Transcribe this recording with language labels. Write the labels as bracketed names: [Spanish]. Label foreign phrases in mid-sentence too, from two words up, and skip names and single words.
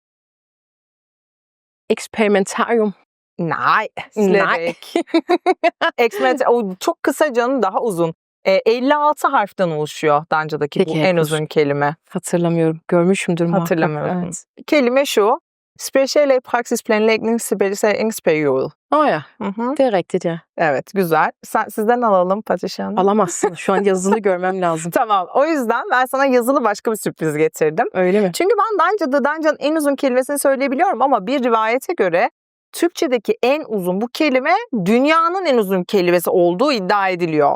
[Danish] Experimentarium. Nej, Nej. [Turkish] O çok kısa canım, daha uzun. 56 harften oluşuyor Danca'daki bu Peki, en uzun. uzun kelime. Hatırlamıyorum. Görmüşümdür muhakkak. Hatırlamıyorsun. Evet. Kelime şu. [Danish] Speciale praksisplanlægning specialiseringsperiode. Ja, det er rigtigt, ja. [Turkish] Evet, güzel. Sizden alalım Patricia Hanım. Alamazsın. Şu an yazılı görmem lazım. Tamam. O yüzden ben sana yazılı başka bir sürpriz getirdim. Öyle mi? Çünkü ben Danca'nın en uzun kelimesini söyleyebiliyorum ama bir rivayete göre Türkçedeki en uzun bu kelime dünyanın en uzun kelimesi olduğu iddia ediliyor.